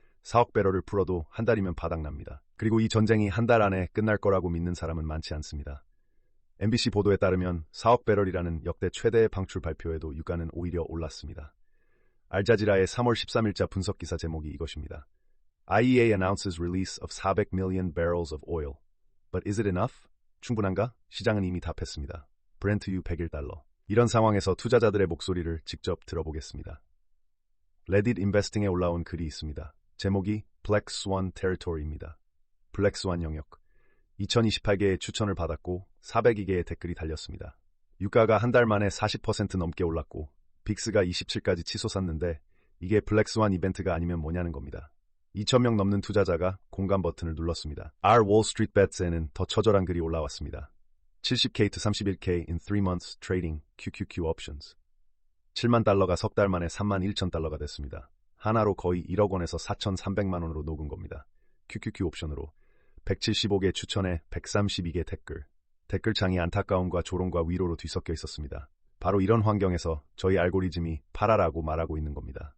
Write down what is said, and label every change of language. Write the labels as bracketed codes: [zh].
[ko] 4억 배럴을 풀어도 한 달이면 바닥납니다. 그리고 이 전쟁이 한 달 안에 끝날 거라고 믿는 사람은 많지 않습니다. MBC 보도에 따르면 4억 배럴이라는 역대 최대의 방출 발표에도 유가는 오히려 올랐습니다. 알자지라의 3월 13일자 분석 기사 제목이 이것입니다. [en] IEA announces release of 400 million barrels of oil. But is it enough? [ko] 충분한가? 시장은 이미 답했습니다. 브렌트유 101달러. 이런 상황에서 투자자들의 목소리를 직접 들어보겠습니다. 레딧 인베스팅에 올라온 글이 있습니다. 제목이 Black Swan Territory입니다. 블랙스완 영역. 2028개의 추천을 받았고 402개의 댓글이 달렸습니다. 유가가 한 달 만에 40% 넘게 올랐고 빅스가 27까지 치솟았는데 이게 블랙스완 이벤트가 아니면 뭐냐는 겁니다. 2,000명 넘는 투자자가 공감 버튼을 눌렀습니다. Our Wall Street Bets에는 더 처절한 글이 올라왔습니다. [en] 70K to 31K in 3 months trading QQQ options. [ko] 7만 달러가 석 달 만에 3만 1천 달러가 됐습니다. 하나로 거의 1억 원에서 4,300만 원으로 녹은 겁니다. QQQ 옵션으로. 175개 추천에 132개 댓글. 댓글창이 안타까움과 조롱과 위로로 뒤섞여 있었습니다. 바로 이런 환경에서 저희 알고리즘이 팔아라고 말하고 있는 겁니다.